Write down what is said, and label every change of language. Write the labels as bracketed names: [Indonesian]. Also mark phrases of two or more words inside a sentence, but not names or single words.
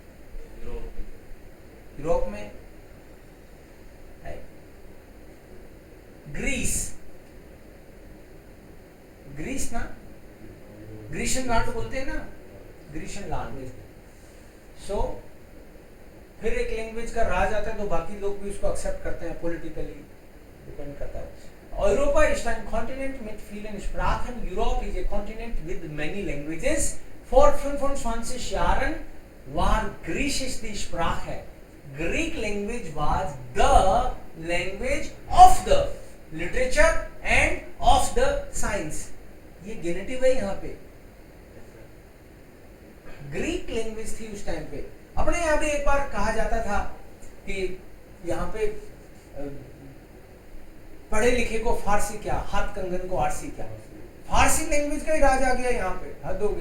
[Hindi] यूरोप में, ग्रीस ना, [English] Grecian land [Hindi] बोलते हैं ना, [English] Grecian land. [Hindi] सो फिर एक लैंग्वेज का राज आता है तो बाकी लोग भी उसको एक्सेप्ट करते हैं, पॉलिटिकली डिपेंड करता है। [German] Europa ist ein Kontinent mit vielen Sprachen. [English] Europe is a continent with many languages. [German] Vor 25 Jahren war Griechisch die Sprache. [English] Greek language was the language of the literature and of the science. [Hindi] ये गेनेटिव है यहाँ पे। ग्रीक लैंग्वेज थी उस टाइम पे। अपने यहाँ पे एक बार कहा जाता था कि यहाँ पे पढ़े लिखे को फारसी क्या, हाथ कंगन को आरसी क्या, फारसी लैंग्वेज का ही राज आ गया यहाँ पे, हद हो गई।